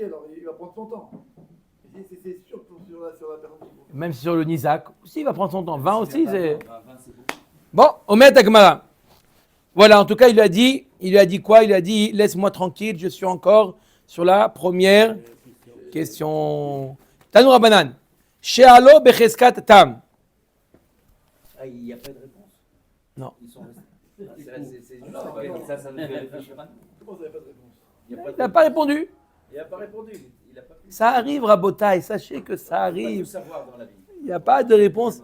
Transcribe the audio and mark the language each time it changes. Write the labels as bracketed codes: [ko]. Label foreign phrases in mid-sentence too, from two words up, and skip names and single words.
[fr] Alors il va prendre son temps. C'est sûr sur la personne. Même sur le Nizak, aussi, il va prendre son temps. 20 aussi, c'est. Bon, Omer Dagmara. Voilà, en tout cas, il lui a dit quoi? Il lui a dit, laisse-moi tranquille, je suis encore sur la première question. [he] Tanou Rabbanan. She'alo becheskat tam. [fr] Ah, il n'y a pas de réponse? Non. Ils sont restés. C'est juste ça nous fait réfléchir. Comment vous n'avez pas de réponse? Il n'a pas répondu. Il n'a pas répondu. Il a pas pu. Ça arrive, Rabotaï, sachez que ça Il arrive. faut savoir dans la vie. Il n'y a pas de réponse.